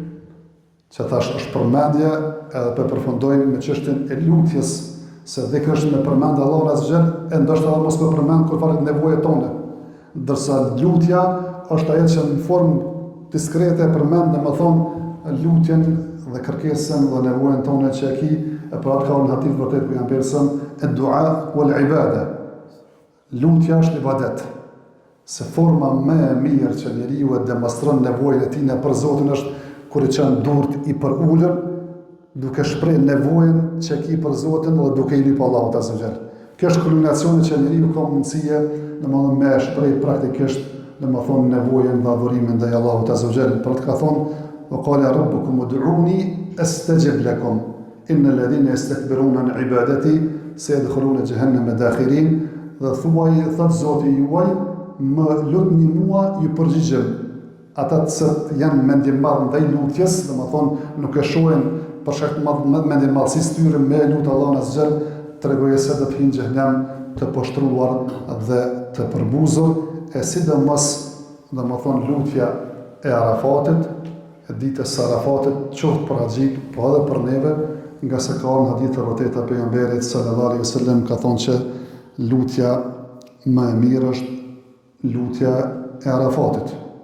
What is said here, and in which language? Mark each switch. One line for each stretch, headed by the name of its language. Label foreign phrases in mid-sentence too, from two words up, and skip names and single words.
Albanian: që thash është përmendje, edhe për përfundojmë me çështjen e lutjes, se dhikri është me përmendje Allahun
Arabic: عز وجل,
Albanian: e ndoshta edhe mos me përmend kur falet nevojat tona. Ndërsa lutja është ajo që në formë diskrete përmend, domethënë lutjen dhe kërkesën dhe nevojën tonë që e ki, e për atë ka në hadith vërtet pejgamberi
Arabic: صلى الله دعاء والعبادة.
Albanian: Lutja është ibadet. Se forma më e mirë që njeriu e demonstron nevojën e tij për Zotin është kur i qenë durt i për ullën, duke shpreh nevojën që ki për Zotin dhe duke i lyp Allahut
Arabic: عز وجل.
Albanian: Kjo është kulminacioni që njeriu ka mundësie, domethënë me shpreh praktikisht, domethënë nevojën dhe adhurimin ndaj Allahut
Arabic: عز وجل.
Albanian: Për të ka thonë,
Arabic: وقال ربكم ادعوني أستجب لكم إن الذين يستكبرون عن عبادتي سيدخلون جهنم داخرين.
Albanian: Dhe thuaj, thot Zoti juaj, më lutni mua, ju përgjigjem. Ata që janë mendje madh ndaj lutjes, domethënë nuk e shohin për shkak të mendje madhësisë tyre me lut Allahun
Arabic: عز وجل,
Albanian: tregojë se do të hyjnë në xhenem të poshtruar dhe të përbuzur, e sidomos domethënë lutja e Arafatit, e ditës së Arafatit, qoftë për haxhit, po edhe për neve, nga se ka në hadith e vërtetë e pejgamberit
Arabic: صلى الله عليه وسلم
Albanian: ka thonë që lutja më e mirë është lutja e Arafatit.